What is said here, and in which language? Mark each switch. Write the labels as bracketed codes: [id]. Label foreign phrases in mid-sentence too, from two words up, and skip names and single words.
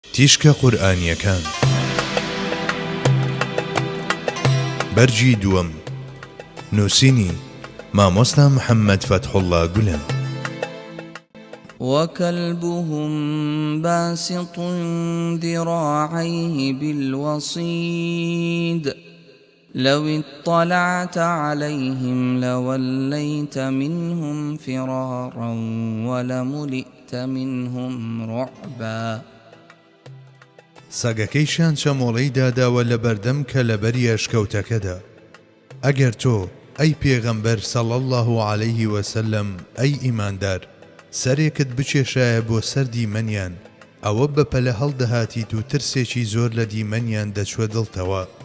[ckb] تیشکە قورئانیەکان بەرجی دووەم نووسینی مامۆستا محەممەد فەتحوڵڵا گولەن [ar] وكلبهم باسط ذراعيه بالوصيد لو اطلعت عليهم لوليت منهم فرارا ولملئت منهم رعبا [ckb] سەگەکەیشیان چەمۆڵەی داداوە لە بەردەم کە لە بەری ئەشکەوتەکەدا ئەگەر تۆ ئەی پێغەمبەر [ar] سەڵی الله عەلەیه وسەلەم [ckb] ئەی ئیماندار سەرێکت بچێشایە بۆ سەر دیمەنیان ئەوە بەپەلە هەڵدەهاتیت و ترسێکی زۆر لە دیمەنیان دەچوە دڵتەوە.